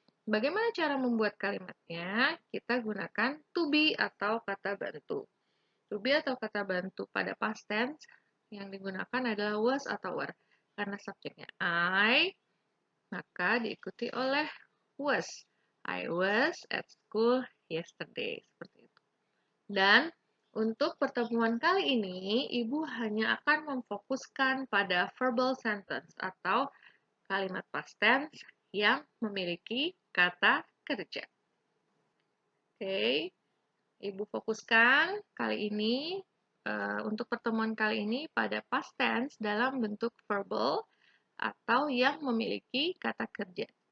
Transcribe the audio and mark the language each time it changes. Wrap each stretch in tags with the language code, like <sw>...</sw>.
<id>Bagaimana cara membuat kalimatnya? Kita gunakan to be atau kata bantu. To be atau kata bantu pada past tense yang digunakan adalah was atau were. Karena subjeknya I, maka diikuti oleh was.</id> <en>I was at school yesterday.</en> <id>Seperti itu. Dan untuk pertemuan kali ini, Ibu hanya akan memfokuskan pada verbal sentence atau kalimat past tense yang memiliki kata kerja. Oke, Ibu fokuskan kali ini untuk pertemuan kali ini pada past tense dalam bentuk verbal atau yang memiliki kata kerja.</id>